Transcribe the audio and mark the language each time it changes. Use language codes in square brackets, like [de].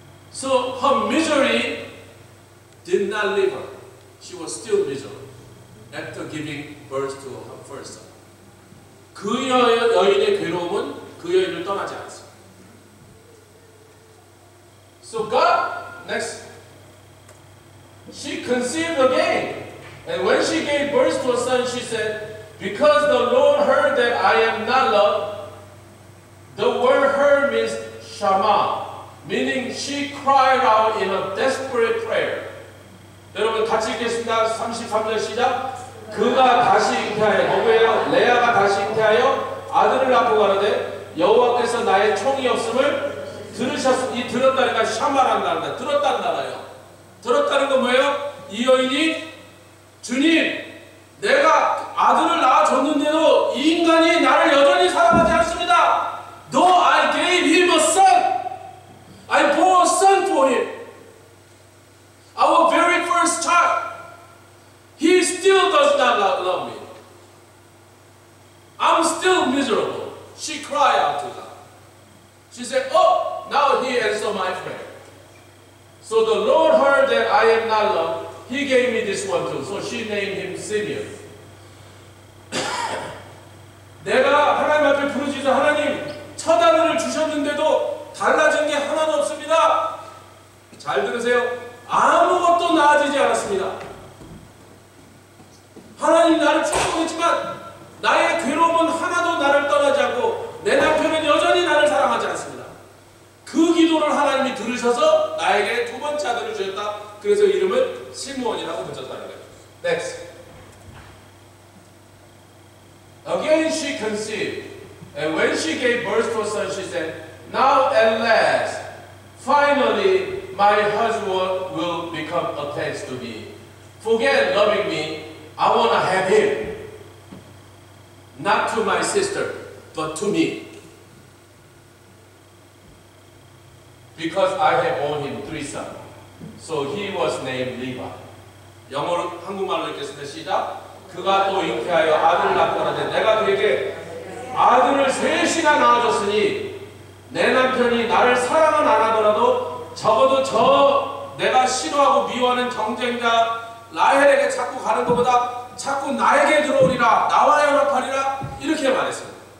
[en] So her misery did not leave her. She was still miserable after giving birth to her first son. [ko] 그 여인의 괴로움은 그 여인을 떠나지 않았어요. [en] So God, next, she conceived again. And when she gave birth to a son, she said, because the Lord heard that I am not loved. The word heard means shama, meaning she cried out in a desperate prayer. [ko] 여러분 같이 읽겠습니다. 33절 시작. 그가 다시 잉태하여, 누구예요? 레아가 다시 잉태하여 아들을 낳고 가로되 여호와께서 나의 총이 없음을 들으셨으니, 들었다니까 샤마란다. 들었다는 단어예요. 들었다는 건 뭐예요? 이 여인이 주님, 내가 아들을 낳아줬는데도 이 인간이 나를 여전히 사랑하지 않습니다. [en] Though I gave him a son, I bore a son for him. Our very first child. He still does not love me. I'm still miserable. She cried out to God. She said, oh, now he answered my prayer. So the Lord heard that I am not loved. He gave me this one too. So she named him Simeon. [ko] 내가 하나님 앞에 부르짖어 하나님 첫 아들을 주셨는데도 달라진 게 하나도 없습니다. 잘 들으세요. 아무것도 나아지지 않았습니다. 하나님 나를 축복했지만 나의 괴로움은 하나도 나를 떠나지 않고 내 남편은 여전히 나를 사랑하지 않습니다. 그 기도 기도를 하나님이 들으셔서 나에게 두 번째 아들을 주셨다. 그래서 이름을 시므온이라고 붙였다는 거예요. [en] Next. Again she conceived, and when she gave birth to a son, she said, "Now at last, finally, my husband will become attached to me. Forget loving me. I want to have him. Not to my sister, but to me. Because I have borne him 3 sons." So he was named Levi. [ko] 영어로 한국말로 읽겠습니다. 시작. 그가 또 잉태하여 아들을 낳고 하는데 내가 그에게 아들을 셋이나 낳아줬으니 내 남편이 나를 사랑은 안 하더라도 적어도 내가 싫어하고 미워하는 경쟁자 라헬에게 자꾸 가는 것보다 자꾸 나에게 들어오리라, 나와 연합하리라, 이렇게 말했습니다.